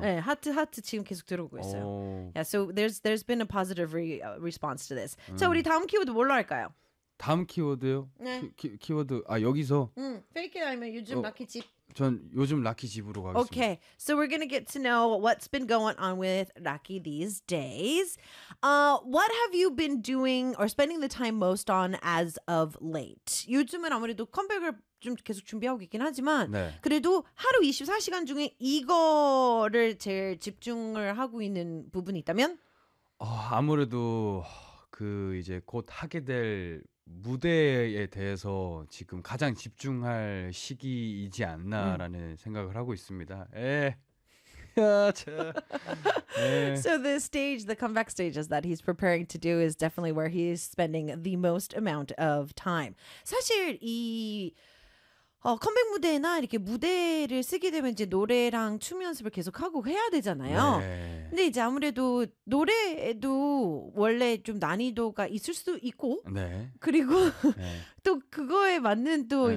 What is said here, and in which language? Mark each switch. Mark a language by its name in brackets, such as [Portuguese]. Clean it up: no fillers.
[Korean] 네, 하트 지금 계속 들어오고 있어요. [English] Yeah, so there's been a positive response to this. [Korean] So 우리 다음 키워드 뭘로 할까요? 다음 키워드요? 네. 키워드 아 여기서? 응. Fake it 아니면 요즘 락키 집. 전 요즘 락키 집으로 가겠습니다. [English] Okay. So we're gonna get to know what's been going on with Racky these days. What have you been doing or spending the time most on as of late? [Korean] 요즘은 아무래도 컴백을 좀 계속 준비하고 있긴 하지만 네. 그래도 하루 24시간 중에 이거를 제일 집중을 하고 있는 부분이 있다면? 아무래도 그 이제 곧 하게 될 무대에 대해서 지금 가장 집중할 시기이지 않나라는 생각을 하고 있습니다. 에. 에. [English] So the stage, the comeback stages that he's preparing to do is definitely where he's spending the most amount of time. [Korean] 사실 이 컴백 무대나 이렇게 무대를 쓰게 되면 이제 노래랑 춤 연습을 계속하고 해야 되잖아요. 네. 근데 이제 아무래도 노래에도 원래 좀 난이도가 있을 수도 있고 네. 그리고 네. 또 그거에 맞는 또 네.